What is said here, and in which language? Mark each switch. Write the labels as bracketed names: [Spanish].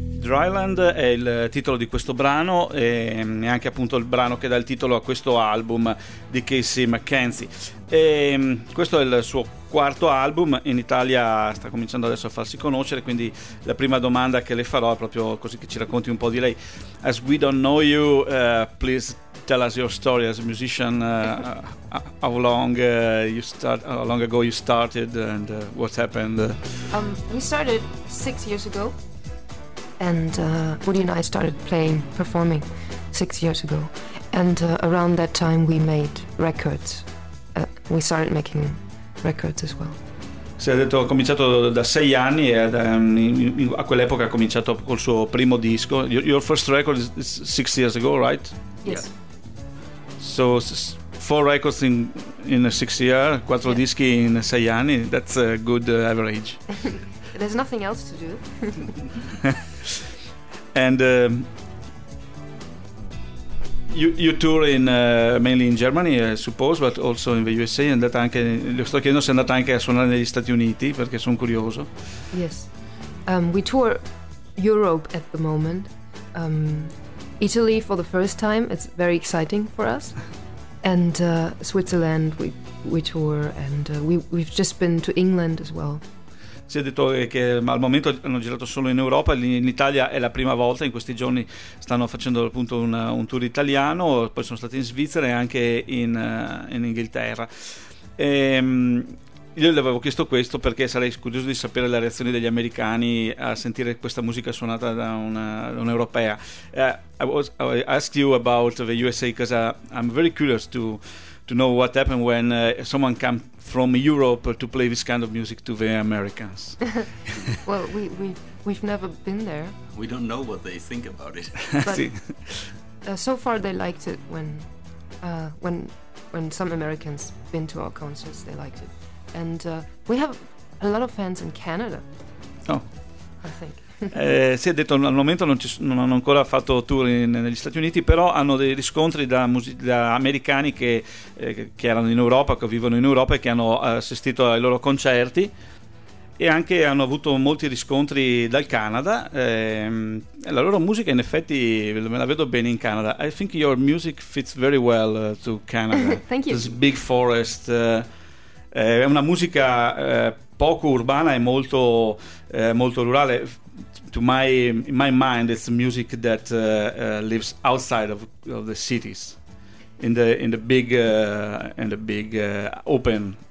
[Italian] Island è il titolo di questo brano e è anche appunto il brano che dà il titolo a questo album di Casey McKenzie. E questo è il suo quarto album, in Italia sta cominciando adesso a farsi conoscere, quindi la prima domanda che le farò è proprio così, che ci racconti un po' di lei. [English] As we don't know you, please tell us your story as a musician, how long ago you started and what happened? We started 6 years ago, and Woody and I started playing, performing 6 years ago, and around that time we made records. We started making records as well. [Italian] Si è detto, ha cominciato da 6 anni e a quell'epoca ha cominciato col suo primo disco. [English] Your first record is 6 years ago, right? Yes. Yeah. So 4 records in 6 years, 4 yeah. [Italian] dischi in 6 anni. [English] That's a good average. There's nothing else to do. And You tour in mainly in Germany, I suppose, but also in the USA. [Italian] È andata anche, le sto chiedendo se è andata anche a suonare negli Stati Uniti, perché sono curioso. [English] Yes, we tour Europe at the moment. Italy for the first time, it's very exciting for us. And Switzerland we tour, and we've just been to England as well. [Italian] Si è detto che al momento hanno girato solo in Europa, in Italia è la prima volta, in questi giorni stanno facendo appunto un tour italiano, poi sono stati in Svizzera e anche in Inghilterra. E, io le avevo chiesto questo perché sarei curioso di sapere le reazioni degli americani a sentire questa musica suonata da un'europea. [English] I asked you about the USA because I'm very curious to know what happened when someone came from Europe to play this kind of music to the Americans. Well, we've never been there. We don't know what they think about it. But so far they liked it when some Americans been to our concerts, they liked it. And we have a lot of fans in Canada. Oh. I think. [Italian] Si è detto al momento non hanno ancora fatto tour negli Stati Uniti, però hanno dei riscontri da americani che erano in Europa, che vivono in Europa e che hanno assistito ai loro concerti, e anche hanno avuto molti riscontri dal Canada. La loro musica in effetti me la vedo bene in Canada. [English] I think your music fits very well to Canada. Thank you. This big forest, [Italian] è una musica poco urbana e molto molto rurale. [English] To my in my mind, it's music that lives outside of the cities, in the big open.